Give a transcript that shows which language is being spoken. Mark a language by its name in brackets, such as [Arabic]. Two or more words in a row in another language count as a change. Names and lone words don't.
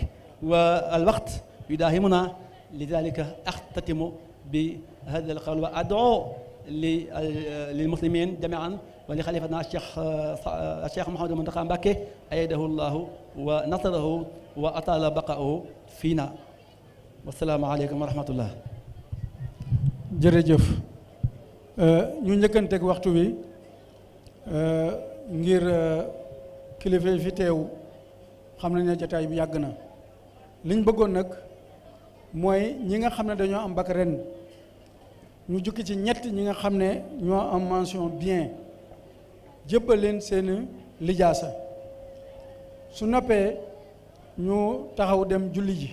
[Arabic] والوقت يداهمنا، لذلك أختتم بهذا القول وأدعو للمسلمين جميعا ولخليفتنا الشيخ محمد المنتقى مبكي أيده الله ونصره وأطال بقاؤه فينا. والسلام عليكم ورحمة الله. [Wolof] jërëjëf ñu njëkkanteeg waxtu wi ngir kilifa yi fi teew xam nañ ne jotaay bi yàgg na. liñ bëggoon nag mooy ñi nga xam ne dañoo am bac ren ñu jukki ci ñett ñi nga xam ne ñoo am [French] mention bien [Wolof] jébbal leen seen lijaasa, su noppee ñu taxaw dem julli ji.